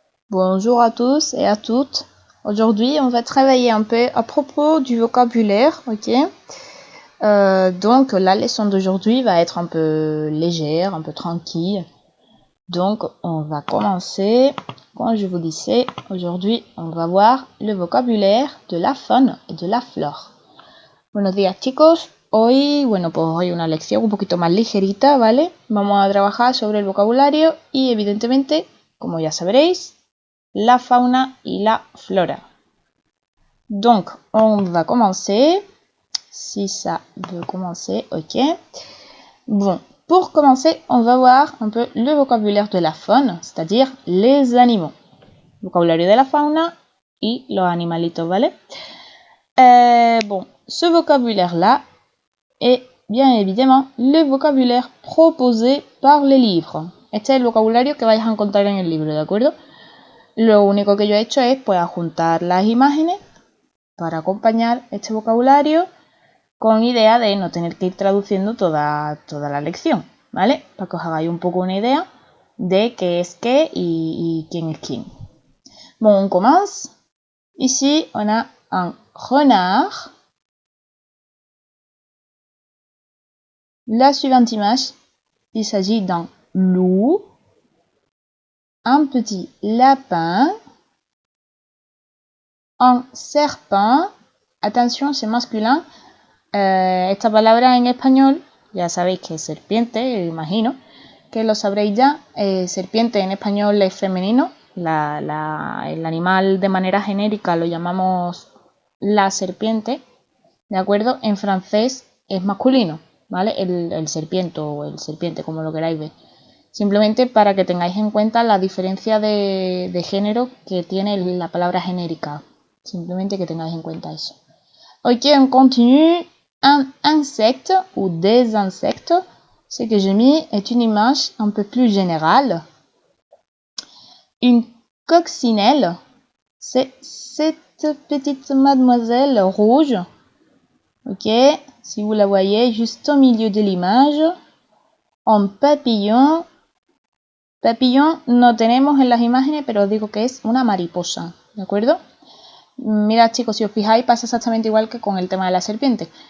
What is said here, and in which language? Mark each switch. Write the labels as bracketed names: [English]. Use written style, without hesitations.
[French] Bonjour à tous et à toutes. Aujourd'hui, on va travailler un peu à propos du vocabulaire, ok? Donc, la leçon d'aujourd'hui va être un peu légère, un peu tranquille. Donc, on va commencer. Comme je vous disais, aujourd'hui, on va voir le vocabulaire de la faune et de la flore. [Spanish] Buenos días, chicos. Hoy, pues hoy una lección un poquito más ligerita, ¿vale? Vamos a trabajar sobre el vocabulario y, evidentemente, como ya sabréis, la fauna y la flora. [French] Donc, on va commencer. Si ça veut commencer, ok. Bon, pour commencer, on va voir un peu le vocabulaire de la faune, c'est-à-dire les animaux. [Spanish] Vocabulario de la fauna y los animalitos, ¿vale? [French] Bon, ce vocabulaire-là est bien évidemment le vocabulaire proposé par les livres. [Spanish] Este es el vocabulario que vais a encontrar en el libro, ¿de acuerdo? Lo único que yo he hecho es pues adjuntar las imágenes para acompañar este vocabulario con idea de no tener que ir traduciendo toda la lección, ¿vale? Para que os hagáis un poco una idea de qué es qué y quién es quién. [French] Bon, on commence. Ici, on a un renard. La suivante image, il s'agit d'un loup, un petit lapin, un serpent. Attention, c'est masculin. [Spanish] Esta palabra en español, ya sabéis que es serpiente, imagino que lo sabréis ya. Serpiente en español es femenino. El animal de manera genérica lo llamamos la serpiente, ¿de acuerdo? En francés es masculino, ¿vale? El serpiente o el serpiente, como lo queráis ver. Simplemente para que tengáis en cuenta la diferencia de género que tiene la palabra genérica. Simplemente que tengáis en cuenta eso. [French] Ok, on continue. Un insecte ou des insectes, ce que j'ai mis est une image un peu plus générale. Une coccinelle, c'est cette petite mademoiselle rouge. Ok, si vous la voyez juste au milieu de l'image. Un papillon. [Spanish] Papillon no tenemos en las imágenes, pero os digo que es una mariposa, ¿de acuerdo? Mirad, chicos, si os fijáis pasa exactamente igual que con el tema de la serpiente.